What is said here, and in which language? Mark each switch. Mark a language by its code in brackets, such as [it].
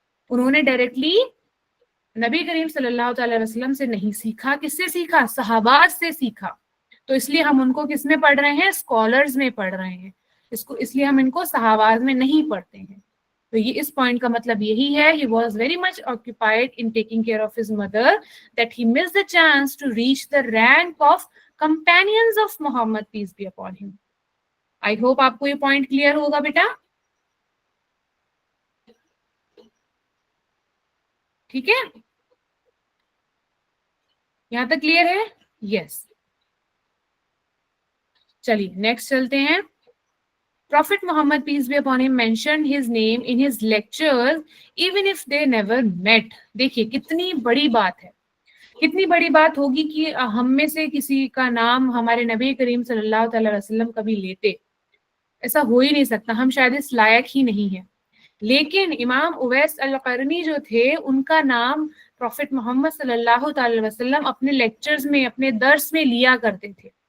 [ur] انہوں نے ڈائریکٹلی نبی کریم صلی اللہ تعالی وسلم سے نہیں سیکھا. کس سے سیکھا؟ صحابہ سے سیکھا. تو اس لیے ہم ان کو کس میں پڑھ رہے ہیں؟ اسکالرز میں پڑھ رہے ہیں. اس لیے ہم ان کو صحاباز میں نہیں پڑھتے ہیں. تو یہ اس پوائنٹ کا مطلب یہی ہے. [en] He was very much occupied in taking care of his mother that he missed the chance to reach the rank of companions of Muhammad, peace be upon him. I hope [ur] آپ کو یہ point clear ہوگا بیٹا. ٹھیک ہے، یہاں تک clear ہے؟ یس. چلیے نیکسٹ چلتے ہیں. [en] Prophet Muhammad, peace be upon him, mentioned his name in his lectures even if they never met. [ur] دیکھیے کتنی بڑی بات ہے، کتنی بڑی بات ہوگی کہ ہم میں سے کسی کا نام ہمارے نبی کریم صلی اللہ تعالی وسلم کبھی لیتے. ایسا ہو ہی نہیں سکتا، ہم شاید اس لائق ہی نہیں ہیں. لیکن امام اویس القرنی جو تھے ان کا نام پروفٹ محمد صلی اللہ تعالی وسلم اپنے لیکچرز میں، اپنے درس میں لیا کرتے تھے.